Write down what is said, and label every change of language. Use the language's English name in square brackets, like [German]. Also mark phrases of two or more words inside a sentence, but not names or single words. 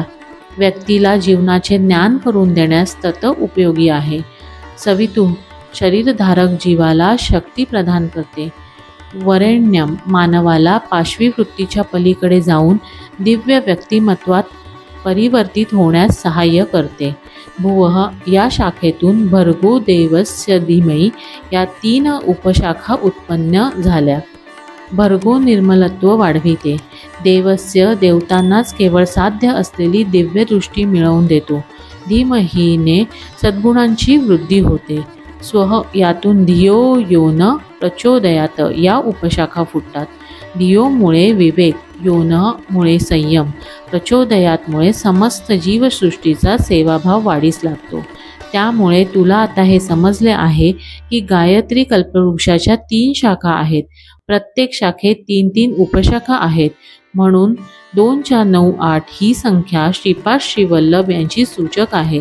[Marathi] व्यक्तीला जीवनाचे ज्ञान करून देण्यास तत उपयोगी आहे. सवितु शरीरधारक जीवाला शक्ती प्रदान करते. वरेण्यम मानवाला पाशवी वृत्तीच्या पलीकडे जाऊन दिव्य व्यक्तिमत्वात परिवर्तित होण्यास सहाय्य करते. भुवः या शाखेतून [Sanskrit] भर्गो देवस्य धीमहि [Marathi] या 3 उपशाखा उत्पन्न झाल्या. भर्गो निर्मलत्व वाढविते. देवस्य देवतांनाच केवळ साध्य असलेली दिव्य दृष्टी मिळवून देतो. धीमहीने सद्गुणांची वृद्धी होते. स्वह यातून [Sanskrit] धियो योन प्रचोदयात [Marathi] या उपशाखा फुटतात. धियोमुळे विवेक, योनमुळे संयम, प्रचोदयातमुळे समस्त जीवसृष्टीचा सेवाभाव वाढीस लागतो. त्यामुळे तुला आता हे समजले आहे की गायत्री कल्पवृक्षाच्या 3 शाखा आहेत. प्रत्येक शाखेत 3-3 उपशाखा आहेत. म्हणून 2 4 9 8 ही संख्या श्रीपाद श्रीवल्लभ यांची सूचक आहे.